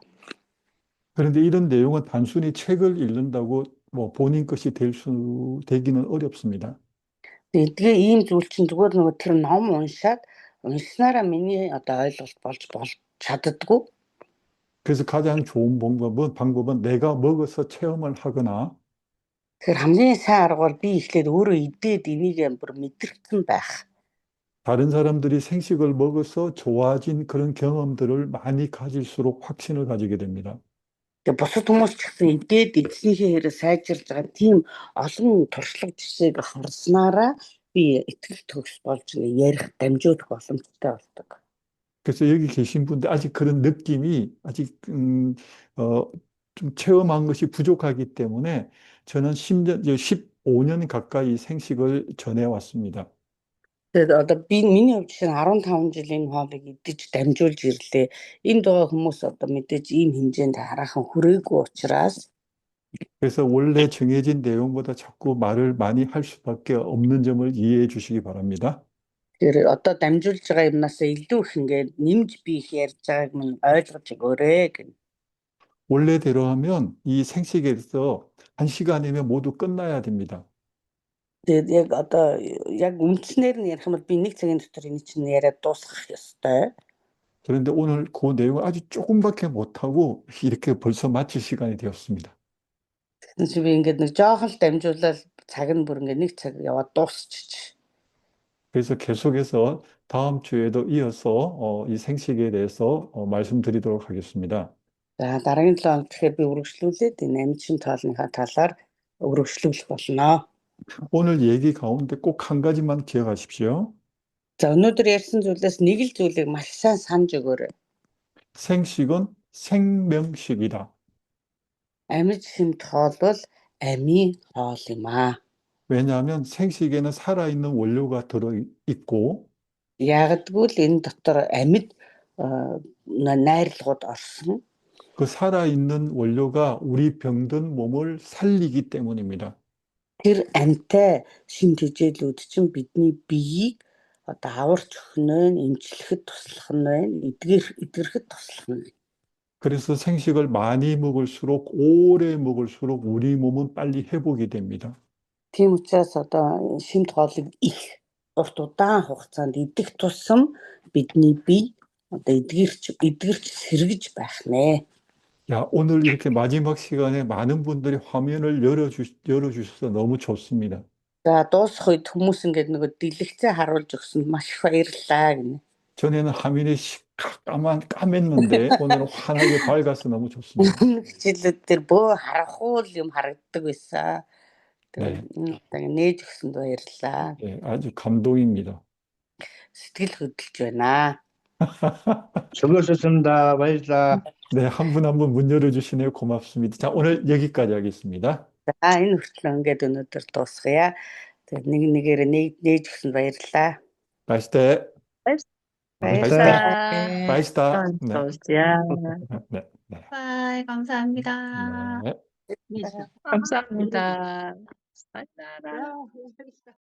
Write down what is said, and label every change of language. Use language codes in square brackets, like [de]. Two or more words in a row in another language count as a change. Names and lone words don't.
[ko] 그런데 이런 내용은 단순히 책을 읽는다고 뭐 본인 것이 되기는 어렵습니다. [mn] Тэгээ ийм зүйл чинь зүгээр нөгөө тэр ном уншснараа миний одоо ойлголт болж чаддаггүй. [ko] 그래서 가장 좋은 방법은 내가 먹어서 체험을 하거나 [mn] Тэгэхээр хамгийн сайн арга бол би эхлээд өөрөө идээд энийг бүр мэдэрсэн байх. [ko] 다른 사람들이 생식을 먹어서 좋아진 그런 경험들을 많이 가질수록 확신을 가지게 됩니다. [mn] Тэгээ бусад хүмүүс ч гэсэн идээд эзэнийхээ хэрэг сайжирж байгаа тийм олон туршлага жишээг харснараа би итгэл төгс болж ярих дамжуулах боломжтой болдог. [ko] 그래서 여기 계신 분들 아직 그런 느낌이 아직 좀 체험한 것이 부족하기 때문에 저는 15년 가까이 생식을 전해왔습니다. [mn] Тэгээд одоо би миний хувьд чинь 15 жилийн хоолыг идэж дамжуулж ирлээ. Энд байгаа хүмүүс одоо мэдээж ийм хэмжээнд хараахан хүрээгүй учраас [ko] 그래서 원래 정해진 내용보다 자꾸 말을 많이 할 수밖에 없는 점을 이해해 주시기 바랍니다. [mn] тэр одоо дамжуулж байгаа юмнаас илүү их ингээд нэмж би их ярьж байгааг минь ойлгож өгөөрэй гэнэ. [ko] 원래대로 하면 이 생식에서 1시간이면 모두 끝나야 됩니다. [mn] Тэгээд яг одоо яг үндснээр нь ярих юм бол би 1 цагийн дотор энэ чинь яриад дуусгах ёстой. [ko] 그런데 오늘 그 내용을 아주 조금밖에 못하고 이렇게 벌써 마칠 시간이 되었습니다. [mn] Тэгсэн би ингээд нэг жоохон л дамжуулаад цаг нь бүр ингээд 1 цаг яваад дуусчих. [ko] 그래서 계속해서 다음 주에도 이어서 이 생식에 대해서 말씀드리도록 하겠습니다. [mn] За дараагийн 7 хоног тэгэхээр би үргэлжлүүлээд энэ амьчин тоолныхаа талаар үргэлжлүүлэх болно. [ko] 오늘 얘기 가운데 꼭 한 가지만 기억하십시오. [mn] За өнөөдөр ярьсан зүйлээс нэг л зүйлийг маш сайн санаж өгөөрэй. [ko] 생식은 생명식이다. [mn] Амьд шимт хоол бол амийн хоол юм аа. [ko] 왜냐하면 생식에는 살아있는 원료가 들어있고 [mn] Ягдгүй л энэ дотор амьд найрлагууд орсон. [ko] 그 살아있는 원료가 우리 병든 몸을 살리기 때문입니다. [mn] Тэр амьтай шим тэжээлүүд чинь бидний биеийг одоо аварч өгнө, эмчлэхэд туслах нь байна, эдгэрхэд туслах нь байна. [ko] 그래서 생식을 많이 먹을수록 오래 먹을수록 우리 몸은 빨리 회복이 됩니다. [mn] Тийм учраас одоо шимт хоолыг их урт удаан хугацаанд идэх тусам бидний бие одоо эдгэрч сэргэж байх нэ. [ko] 야, 오늘 이렇게 마지막 시간에 많은 분들이 화면을 열어주셔서 너무 좋습니다. [mn] За дуусах үед хүмүүс ингээд нөгөө дэлгэцээ харуулж өгсөнд маш их баярлалаа гэнэ. [ko] 전에는 화면이 까맸는데 오늘은 환하게 밝아서 너무 좋습니다. [mn] Хичээлүүд дээр бөө харахгүй л юм харагддаг байсан. [ko] 네. [mn] Тэгээд нээж өгсөнд баярлалаа. [ko] 네, 아주 감동입니다. [mn] Сэтгэл хөдлөж байна. [ko] 수고하셨습니다. 바이자. 네, 한 분 한 분 문 열어주시네요. 고맙습니다. 자, 오늘 여기까지 하겠습니다. [mn] За энэ хүртэл ингээд өнөөдөр дуусгая. Тэгээд нэг нэгээр нээж өгсөнд баярлалаа. [ko] 바이스테. 감사합니다. 바이스타. 네. 좋으세요. 네. 네. 바이, 감사합니다. 네. 감사합니다. 사이다라.